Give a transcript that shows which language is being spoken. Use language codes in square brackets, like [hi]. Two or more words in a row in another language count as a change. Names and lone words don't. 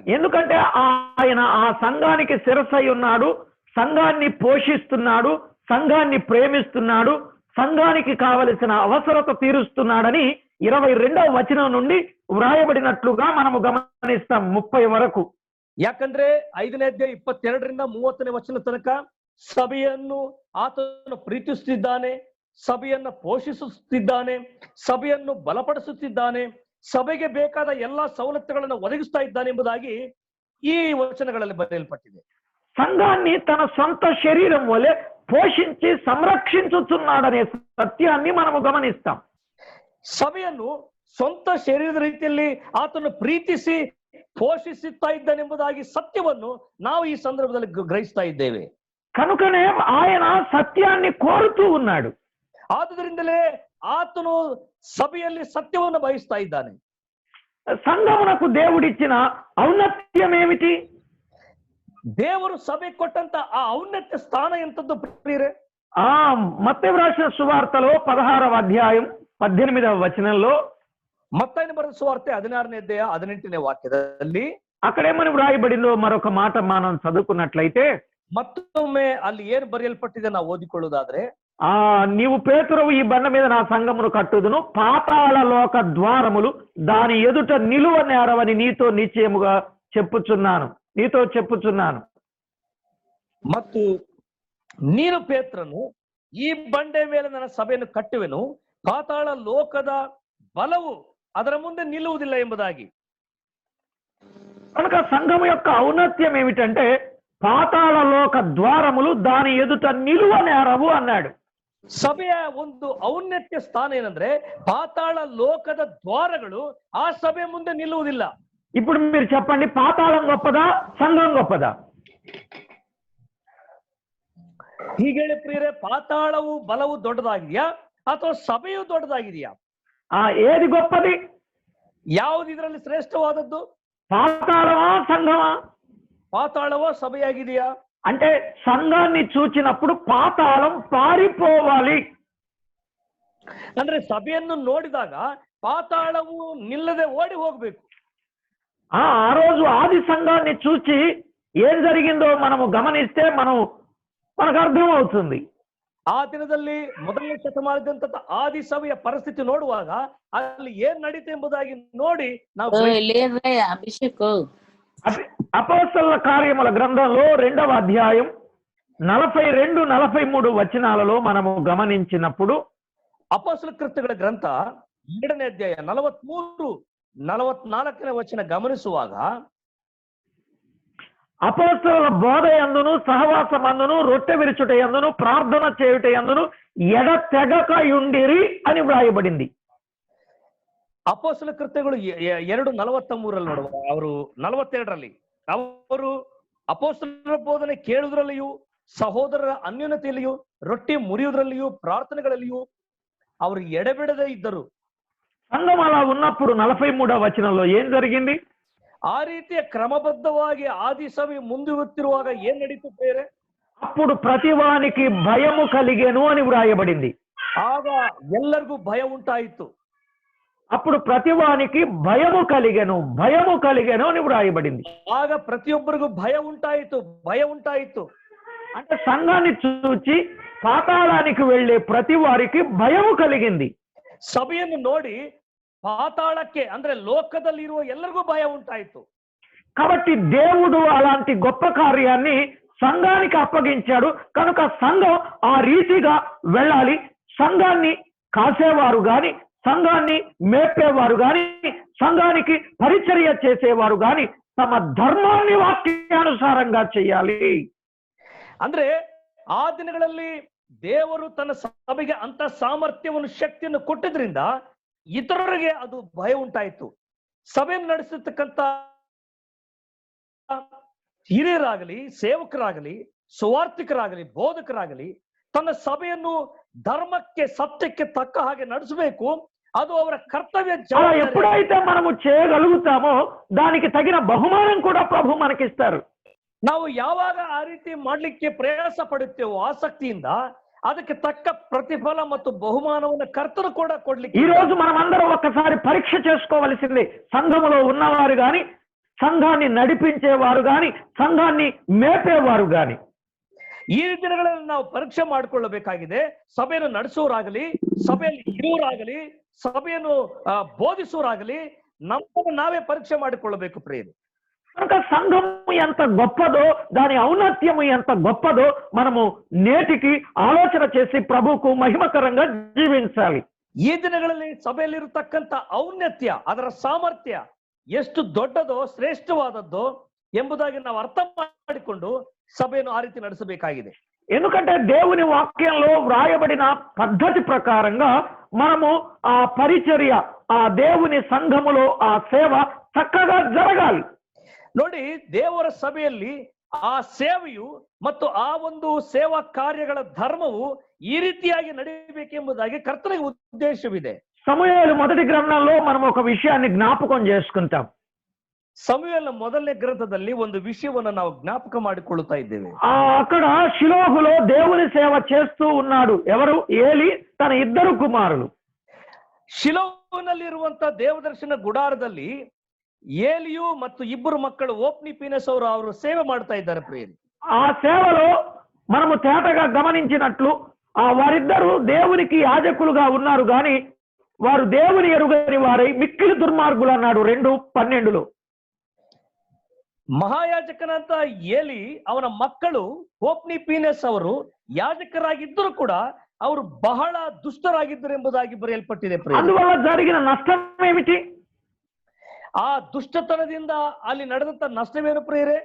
[te] ఎందుకంటే ఆయన ఆ సంఘానికి శిరస్సై ఉన్నాడు, సంఘాన్ని పోషిస్తున్నాడు, సంఘాన్ని ప్రేమిస్తున్నాడు, సంఘానికి కావలసిన అవసరత తీరుస్తున్నాడని 22వ వచనం నుండి వ్రాయబడినట్లుగా మనము గమనిస్తాం 30 వరకు. [kn] ಯಾಕಂದ್ರೆ 5ನೇ ಅಧ್ಯಾಯ 22ರಿಂದ 30ನೇ ವಚನ ತನಕ ಸಭೆಯನ್ನು ಆತನು ಪ್ರೀತಿಸುತ್ತಿದ್ದಾನೆ, ಸಭೆಯನ್ನು ಪೋಷಿಸುತ್ತಿದ್ದಾನೆ, ಸಭೆಯನ್ನು ಬಲಪಡಿಸುತ್ತಿದ್ದಾನೆ, ಸಭೆಗೆ ಬೇಕಾದ ಎಲ್ಲಾ ಸವಲತ್ತುಗಳನ್ನು ಒದಗಿಸ್ತಾ ಇದ್ದಾನೆ ಎಂಬುದಾಗಿ ಈ ವಚನಗಳಲ್ಲಿ ಬರೆಯಲ್ಪಟ್ಟಿದೆ. [te] సంఘాన్ని తన సొంత శరీరం వలె పోషించి సంరక్షించుతున్నాడనే సత్యాన్ని మనము గమనిస్తాం. [kn] ಸಭೆಯನ್ನು ಸ್ವಂತ ಶರೀರದ ರೀತಿಯಲ್ಲಿ ಆತನು ಪ್ರೀತಿಸಿ ಪೋಷಿಸುತ್ತಾ ಇದ್ದಾನೆಂಬುದಾಗಿ ಸತ್ಯವನ್ನು ನಾವು ಈ ಸಂದರ್ಭದಲ್ಲಿ ಗ್ರಹಿಸ್ತಾ ಇದ್ದೇವೆ. [te] కనుకనే ఆయన సత్యాన్ని కోరుతూ ఉన్నాడు. [kn] ಆದುದರಿಂದಲೇ ಆತನು ಸಭೆಯಲ್ಲಿ ಸತ್ಯವನ್ನು ಬಯಸ್ತಾ ಇದ್ದಾನೆ. [te] సంఘమునకు దేవుడిచ్చిన ఔన్నత్యం ఏమిటి? [kn] ದೇವರು ಸಭೆ ಕೊಟ್ಟಂತ ಆ ಔನ್ನತ್ಯ ಸ್ಥಾನ ಎಂತದ್ದು ಪ್ರಿಯರೇ? [te] మత్తయి రాసిన సువార్తలో 16వ అధ్యాయం 18వ వచనంలో, [kn] మత్తయి బರೆದ ಸುವಾರ್ತೆ 16ನೇ ಅಧ್ಯಾಯ 18ನೇ ವಾಕ್ಯದಲ್ಲಿ [te] అక్కడేమని వ్రాయబడిందో మరొక మాట మనం చదువుకున్నట్లయితే, [kn] ಮತ್ತೊಮ್ಮೆ ಅಲ್ಲಿ ಏನು ಬರೆಯಲ್ಪಟ್ಟಿದೆ ನಾವು ಓದಿಕೊಳ್ಳುವುದಾದ್ರೆ, [te] నీవు పేతురవు, ఈ బండ మీద నా సంఘమును కట్టుదును, పాతాళ లోక ద్వారములు దాని ఎదుట నిలువ నేరవని నీతో నిశ్చయముగా చెప్పుచున్నాను. [kn] ಮತ್ತು ನೀನು ಪೇತ್ರನು, ಈ ಬಂಡೆ ಮೇಲೆ ನನ್ನ ಸಭೆಯನ್ನು ಕಟ್ಟುವೆನು, ಪಾತಾಳ ಲೋಕದ ಬಲವು ಅದರ ಮುಂದೆ ನಿಲ್ಲುವುದಿಲ್ಲ ಎಂಬುದಾಗಿ. [te] కనుక సంఘము యొక్క ఔన్నత్యం ఏమిటంటే, పాతాళ లోక ద్వారములు దాని ఎదుట నిలువ నేరవు అన్నాడు. [kn] ಸಭೆಯ ಒಂದು ಔನ್ನತ್ಯ ಸ್ಥಾನ ಏನಂದ್ರೆ, ಪಾತಾಳ ಲೋಕದ ದ್ವಾರಗಳು ಆ ಸಭೆಯ ಮುಂದೆ ನಿಲ್ಲುವುದಿಲ್ಲ. [te] ఇప్పుడు మీరు చెప్పండి, పాతాళం గొప్పదా, సంఘం గొప్పదా? [kn] ಹೀಗೆ ಪ್ರಿಯರೇ, ಪಾತಾಳವು ಬಲವು ದೊಡ್ಡದಾಗಿದೆಯಾ ಅಥವಾ ಸಭೆಯು ದೊಡ್ಡದಾಗಿದೆಯಾ? [te] ఏది గొప్పది? [kn] ಯಾವುದು ಇದರಲ್ಲಿ ಶ್ರೇಷ್ಠವಾದದ್ದು? [te] పాతాళమా, సంఘమా? [kn] ಪಾತಾಳವೋ ಸಭೆಯಾಗಿದೆಯಾ? [te] అంటే సంఘాన్ని చూచినప్పుడు పాతాళం పారిపోవాలి. [kn] ಅಂದ್ರೆ సభೆಯನ್ನು ನೋಡಿದಾಗ ಪಾತಾಳವು ನಿಲ್ಲದೆ ಓಡಿ ಹೋಗ್ಬೇಕು. [te] ఆ రోజు ఆది సంఘాన్ని చూచి ఏం జరిగిందో మనము గమనిస్తే మనకు అర్థం అవుతుంది. [kn] ಆ ದಿನದಲ್ಲಿ ಮೊದಲನೇ ಶತಮಾನದಂತ ಆದಿ ಸಭೆಯ ಪರಿಸ್ಥಿತಿ ನೋಡುವಾಗ ಅಲ್ಲಿ ಏನ್ ನಡೀತೆ ಎಂಬುದಾಗಿ ನೋಡಿ ನಾವು [te] అభిషేక్ అపోస్తలుల కార్యముల గ్రంథంలో 2వ అధ్యాయం 42-43 వచనాలలో మనము గమనించినప్పుడు [kn] ಅಪೊಸ್ತಲ ಕೃತ್ಯಗಳ ಗ್ರಂಥ 2ನೇ ಅಧ್ಯಾಯ 43-44ನೇ ವಚನ ಗಮನಿಸುವಾಗ [te] అపోస్తలుల బోధ యందును సహవాసమందును రొట్టె విరుచుట యందును ప్రార్థన చేయుట యందును ఎడతెగకయుండిరి అని వ్రాయబడింది. [kn] ಅಪೊಸ್ತಲ ಕೃತ್ಯಗಳು 2:43 ನೋಡುವ ಅವರು 42ರಲ್ಲಿ ಅವರು ಅಪೊಸ್ತಲರ ಬೋಧನೆ ಕೇಳುವುದರಲ್ಲಿಯೂ ಸಹೋದರರ ಅನ್ಯೋನ್ಯತೆಯಲ್ಲಿಯೂ ರೊಟ್ಟಿ ಮುರಿಯುವುದರಲ್ಲಿಯೂ ಪ್ರಾರ್ಥನೆಗಳಲ್ಲಿಯೂ ಅವರು ಎಡೆಬಿಡದೆ ಇದ್ದರು. [te] సంఘం అలా ఉన్నప్పుడు 43వ వచనంలో ఏం జరిగింది? [kn] ಆ ರೀತಿಯ ಕ್ರಮಬದ್ಧವಾಗಿ ಆದಿ ಸಭೆ ಮುಂದುವತ್ತಿರುವಾಗ ಏನ್ ನಡೀತು ಬೇರೆ? [te] అప్పుడు ప్రతివానికి భయము కలిగెను అని వ్రాయబడింది. [kn] ಆಗ ಎಲ್ಲರಿಗೂ ಭಯ ಉಂಟಾಯಿತು. [te] అప్పుడు ప్రతివానికి భయము కలిగెను అని వ్రాయబడింది. [kn] ಆಗ ಪ್ರತಿಯೊಬ್ಬರಿಗೂ ಭಯ ಉಂಟಾಯಿತು. [te] అంటే సంఘాన్ని చూచి పాతాళానికి వెళ్ళే ప్రతి వారికి భయము కలిగింది. [kn] ಸಭೆಯನ್ನು ನೋಡಿ ಪಾತಾಳಕ್ಕೆ ಅಂದ್ರೆ ಲೋಕದಲ್ಲಿ ಇರುವ ಎಲ್ಲರಿಗೂ ಭಯ ಉಂಟಾಯಿತು. [te] కాబట్టి దేవుడు అలాంటి గొప్ప కార్యాన్ని సంఘానికి అప్పగించాడు కనుక సంఘం ఆ రీతిగా వెళ్ళాలి. సంఘాన్ని కాసేవారు గాని, సంఘాన్ని మేపేవారు గాని, సంఘానికి పరిచర్య చేసేవారు గాని తమ ధర్మాన్ని వాక్యానుసారంగా చేయాలి. [kn] ಅಂದ್ರೆ ಆ ದಿನಗಳಲ್ಲಿ ದೇವರು ತನ್ನ ಸಭೆಗೆ ಅಂತ ಸಾಮರ್ಥ್ಯವನ್ನು ಶಕ್ತಿಯನ್ನು ಕೊಟ್ಟಿದ್ರಿಂದ ಇತರರಿಗೆ ಅದು ಭಯ ಉಂಟಾಯಿತು. ಸಭೆಯನ್ನು ನಡೆಸತಕ್ಕಂತ ಹಿರಿಯರಾಗಲಿ, ಸೇವಕರಾಗಲಿ, ಸುವಾರ್ಥಿಕರಾಗಲಿ, ಬೋಧಕರಾಗಲಿ ತನ್ನ ಸಭೆಯನ್ನು ಧರ್ಮಕ್ಕೆ ಸತ್ಯಕ್ಕೆ ತಕ್ಕ ಹಾಗೆ ನಡೆಸಬೇಕು. ಅದು ಅವರ ಕರ್ತವ್ಯ. [te] ఎప్పుడైతే మనము చేయగలుగుతామో దానికి తగిన బహుమానం కూడా ప్రభు మనకిస్తారు. [kn] ನಾವು ಯಾವಾಗ ಆ ರೀತಿ ಮಾಡ್ಲಿಕ್ಕೆ ಪ್ರಯಾಸ ಪಡುತ್ತೇವೋ ಆಸಕ್ತಿಯಿಂದ ಅದಕ್ಕೆ ತಕ್ಕ ಪ್ರತಿಫಲ ಮತ್ತು ಬಹುಮಾನವನ್ನು ಕರ್ತರು ಕೂಡ ಕೊಡ್ಲಿಕ್ಕೆ. [te] ఈ రోజు మనమందరం ఒక్కసారి పరీక్ష చేసుకోవలసింది. సంఘములో ఉన్నవారు గాని, సంఘాన్ని నడిపించేవారు గాని, సంఘాన్ని మేపేవారు గాని [kn] ಈ ದಿನಗಳಲ್ಲಿ ನಾವು ಪರೀಕ್ಷೆ ಮಾಡಿಕೊಳ್ಳಬೇಕಾಗಿದೆ. ಸಭೆಯನ್ನು ನಡೆಸುವರಾಗಲಿ, ಸಭೆಯಲ್ಲಿ ಇರುವರಾಗಲಿ, ಸಭೆಯನ್ನು ಬೋಧಿಸುವರಾಗಲಿ ನಮ್ಮನ್ನು ನಾವೇ ಪರೀಕ್ಷೆ ಮಾಡಿಕೊಳ್ಳಬೇಕು ಪ್ರಿಯರೇ. [te] కనుక సంఘము ఎంత గొప్పదో, దాని ఔన్నత్యము ఎంత గొప్పదో మనము నేటికి ఆలోచన చేసి ప్రభువుకు మహిమకరంగా జీవించాలి. [kn] ಈ ದಿನಗಳಲ್ಲಿ ಸಭೆಯಲ್ಲಿರತಕ್ಕಂತ ಔನ್ನತ್ಯ, ಅದರ ಸಾಮರ್ಥ್ಯ ಎಷ್ಟು ದೊಡ್ಡದೋ, ಶ್ರೇಷ್ಠವಾದದ್ದೋ ಎಂಬುದಾಗಿ ನಾವು ಅರ್ಥ ಮಾಡಿಕೊಂಡು ಸಭೆಯನ್ನು ಆ ರೀತಿ ನಡೆಸಬೇಕಾಗಿದೆ. [te] ఎందుకంటే దేవుని వాక్యంలో వ్రాయబడిన పద్ధతి ప్రకారంగా మనము ఆ పరిచర్య, ఆ దేవుని సంఘములో ఆ సేవ చక్కగా జరగాలి. [kn] ನೋಡಿ, ದೇವರ ಸಭೆಯಲ್ಲಿ ಆ ಸೇವೆಯು ಮತ್ತು ಆ ಒಂದು ಸೇವಾ ಕಾರ್ಯಗಳ ಧರ್ಮವು ಈ ರೀತಿಯಾಗಿ ನಡೆಯಬೇಕೆಂಬುದಾಗಿ ಕರ್ತನಿಗೆ ಉದ್ದೇಶವಿದೆ. [te] సమూయేలు మొదటి గ్రంథంలో మనం ఒక విషయాన్ని జ్ఞాపకం చేసుకుంటాం. [kn] ಸಮುವೇಲನ ಮೊದಲನೇ ಗ್ರಂಥದಲ್ಲಿ ಒಂದು ವಿಷಯವನ್ನು ನಾವು ಜ್ಞಾಪಕ ಮಾಡಿಕೊಳ್ಳುತ್ತಾ ಇದ್ದೇವೆ. [te] అక్కడ షిలోహులో దేవుని సేవ చేస్తూ ఉన్నాడు. ఎవరు? ఏలి తన ఇద్దరు కుమారులు. [kn] ಶಿಲೋವಿನಲ್ಲಿರುವಂತ ದೇವದರ್ಶನ ಗುಡಾರದಲ್ಲಿ ಏಲಿಯು ಮತ್ತು ಇಬ್ಬರು ಮಕ್ಕಳು ಓಪ್ನಿ ಪೀನಸ್ ಅವರು ಸೇವೆ ಮಾಡ್ತಾ ಇದ್ದಾರೆ ಪ್ರಿಯರೇ. [te] ఆ సేవలో మనము తేటగా గమనించినట్లు వారిద్దరూ దేవునికి యాజకులుగా ఉన్నారు గాని వారు దేవుని ఎరుగని వారై మిక్కిలి దుర్మార్గులు అన్నాడు 2:12లో. [kn] ಮಹಾಯಾಜಕನಂತ ಏಲಿ ಅವನ ಮಕ್ಕಳು ಓಪ್ನಿ ಪೀನಸ್ ಅವರು ಯಾಜಕರಾಗಿದ್ದರೂ ಕೂಡ ಅವರು ಬಹಳ ದುಷ್ಟರಾಗಿದ್ದರು ಎಂಬುದಾಗಿ ಬರೆಯಲ್ಪಟ್ಟಿದೆ. [te] అందువల్ల జరిగిన నష్టం ఏమిటి? [kn] ಆ ದುಷ್ಟತನದಿಂದ ಅಲ್ಲಿ ನಡೆದಂತ ನಷ್ಟವೇನು ಪ್ರಿಯರೇ?